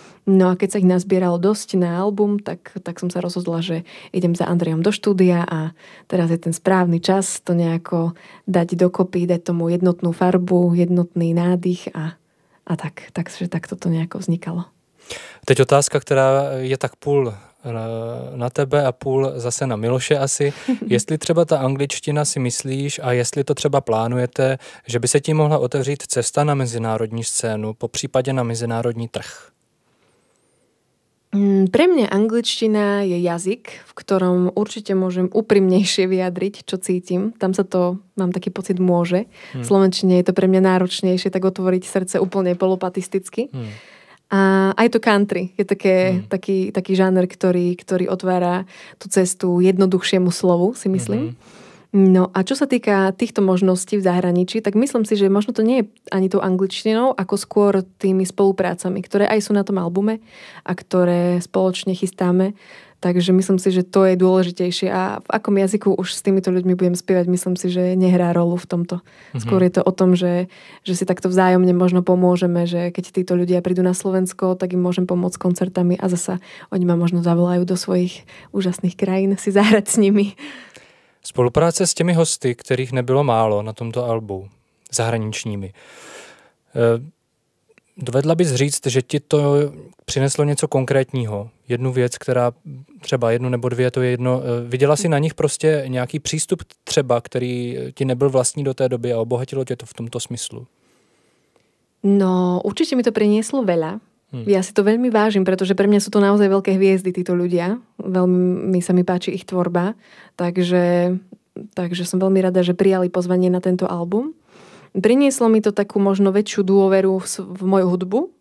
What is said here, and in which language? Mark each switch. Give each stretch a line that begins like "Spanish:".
Slovak: No a keď sa ich nazbieralo dosť na album, tak som sa rozhodla, že idem za Andrejom do štúdia a teraz je ten správny čas to nejako dať dokopy, dať tomu jednotnú farbu, jednotný nádych a takže takto to nejako vznikalo.
Czech: Teď otázka, která je tak půl na tebe a půl zase na Miloše asi. Jestli třeba ta angličtina si myslíš a jestli to třeba plánujete, že by se tím mohla otevřít cesta na mezinárodní scénu, po případě na mezinárodní trh?
Slovak: Pre mňa angličtina je jazyk, v ktorom určite môžem úprimnejšie vyjadriť, čo cítim. Tam sa to, mám taký pocit, môže. V slovenčine je to pre mňa náročnejšie, tak otvoriť srdce úplne polopatisticky. A aj to country je taký žáner, ktorý otvára tú cestu jednoduchšiemu slovu, si myslím. No a čo sa týka týchto možností v zahraničí, tak myslím si, že možno to nie je ani tou angličtinou, ako skôr tými spoluprácami, ktoré aj sú na tom albume a ktoré spoločne chystáme. Takže myslím si, že to je dôležitejšie a v akom jazyku už s týmito ľuďmi budem spievať, myslím si, že nehrá rolu v tomto. Skôr je to o tom, že si takto vzájomne možno pomôžeme, že keď títo ľudia prídu na Slovensko, tak im môžem pomôcť koncertami a zasa oni ma možno zavolajú do svojich úžasných krajín si zahrať s nimi.
Czech: Spolupráce s těmi hosty, kterých nebylo málo na tomto albu, zahraničními. Dovedla bys říct, že ti to přineslo něco konkrétního? Jednu věc, která třeba jednu nebo dvě, to je jedno. Viděla jsi na nich prostě nějaký přístup třeba, který ti nebyl vlastní do té doby a obohatilo tě to v tomto smyslu?
Slovak: No, určite mi to prinieslo veľa. Ja si to veľmi vážim, pretože pre mňa sú to naozaj veľké hviezdy, títo ľudia. Veľmi sa mi páči ich tvorba. Takže som veľmi rada, že prijali pozvanie na tento album. Prinieslo mi to takú možno väčšiu dôveru v moju hudbu.